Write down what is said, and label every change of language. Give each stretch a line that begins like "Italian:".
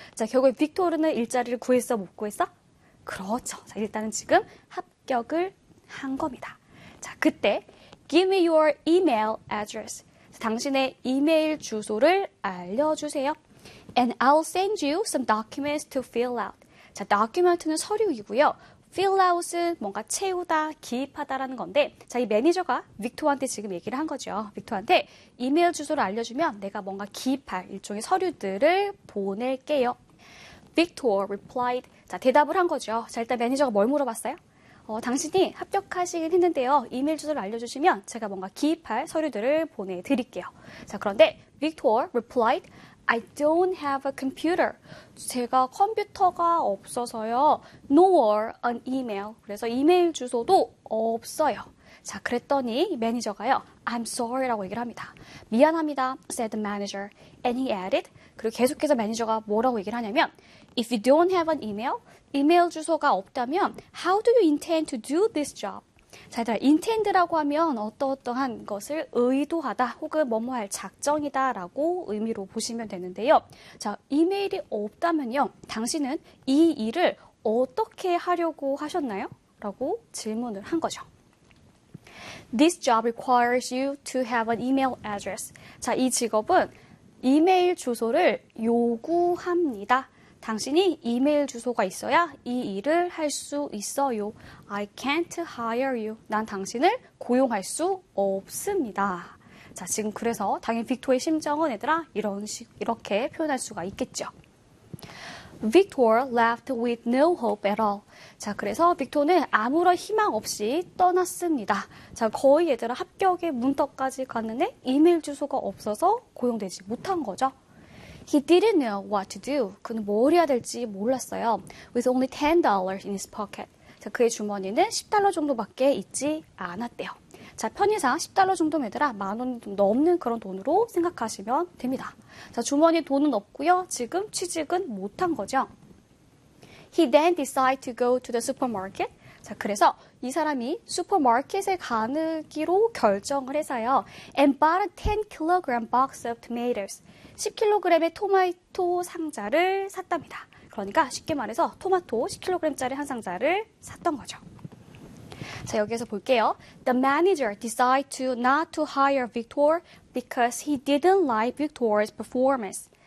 Korean: 자, 결국에 빅토르는 일자리를 구했어, 못 구했어? 그렇죠. 자, 일단은 지금 합격을 한 겁니다. 자, 그때,
English: give me your email address.
Korean: 당신의 이메일 주소를 알려주세요.
English: And I'll send you some documents to fill out.
Korean: 자, document는 서류이고요. fill out은 뭔가 채우다, 기입하다라는 건데, 자, 이 매니저가 빅토한테 지금 얘기를 한 거죠. 빅토한테 이메일 주소를 알려주면 내가 뭔가 기입할 일종의 서류들을 보낼게요.
English: Victor replied.
Korean: 자, 대답을 한 거죠. 자, 일단 매니저가 뭘 물어봤어요? 당신이 합격하시긴 했는데요. 이메일 주소를 알려주시면 제가 뭔가 기입할 서류들을 보내드릴게요. 자, 그런데
English: Victor replied, I don't have a computer.
Korean: 제가 컴퓨터가 없어서요.
English: Nor an email.
Korean: 그래서 이메일 주소도 없어요. 자, 그랬더니 매니저가요.
English: I'm sorry라고
Korean: 얘기를 합니다. 미안합니다.
English: said the manager. And he added,
Korean: 그리고 계속해서 매니저가 뭐라고 얘기를 하냐면,
English: If you don't have an email,
Korean: 이메일 주소가 없다면,
English: How do you intend to do this job?
Korean: 자, 얘들아, intend라고 하면 어떠어떠한 것을 의도하다 혹은 뭐뭐 할 작정이다라고 의미로 보시면 되는데요. 자, 이메일이 없다면요. 당신은 이 일을 어떻게 하려고 하셨나요? 라고 질문을 한 거죠.
English: This job requires you to have an email address.
Korean: 자, 이 직업은 이메일 주소를 요구합니다. 당신이 이메일 주소가 있어야 이 일을 할수 있어요.
English: I can't hire you.
Korean: 난 당신을 고용할 수 없습니다. 자, 지금 그래서 당연히 빅토르의 심정은 얘들아, 이런 식, 이렇게 표현할 수가 있겠죠.
English: Victor left with no hope at all.
Korean: 자, 그래서 빅토르는 아무런 희망 없이 떠났습니다. 자, 거의 얘들아 합격의 문턱까지 갔는데 이메일 주소가 없어서 고용되지 못한 거죠.
English: He didn't know what to do.
Korean: 그는 뭘 해야 될지 몰랐어요.
English: With only $10 in his pocket.
Korean: 자, 그의 주머니는 10달러 정도밖에 있지 않았대요. 자, 편의상 10달러 정도면 얘들아 만원좀 넘는 그런 돈으로 생각하시면 됩니다. 자, 주머니 돈은 없고요. 지금 취직은 못한 거죠.
English: He then decided to go to the supermarket.
Korean: 자, 그래서 이 사람이 슈퍼마켓에 가기로 결정을 해서요.
English: And bought a 10kg box of tomatoes.
Korean: 10kg의 토마토 상자를 샀답니다. 그러니까 쉽게 말해서 토마토 10kg짜리 한 상자를 샀던 거죠. 자, 여기에서 볼게요.
English: The manager decided to not to hire Victor because he didn't like Victor's performance.